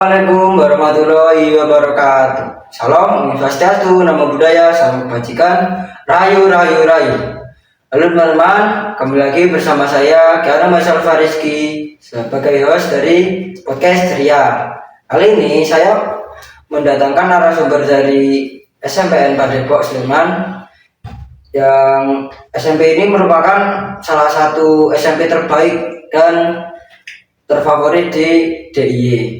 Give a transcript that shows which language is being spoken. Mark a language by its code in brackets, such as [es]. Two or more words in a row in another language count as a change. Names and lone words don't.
[ar] السلام عليكم ورحمة الله وبركاته. [id] Salam, [sa] ॐ स्वस्त्यस्तु, [pi] Namo Buddhaya, [id] salam kebajikan, rayu rayu rayu. Halo teman-teman, kembali lagi bersama saya Kiana Masal Fariski sebagai host dari podcast Ria. Kali ini saya mendatangkan narasumber dari SMPN Padepok Sleman, yang SMP ini merupakan salah satu SMP terbaik dan terfavorit di DIY.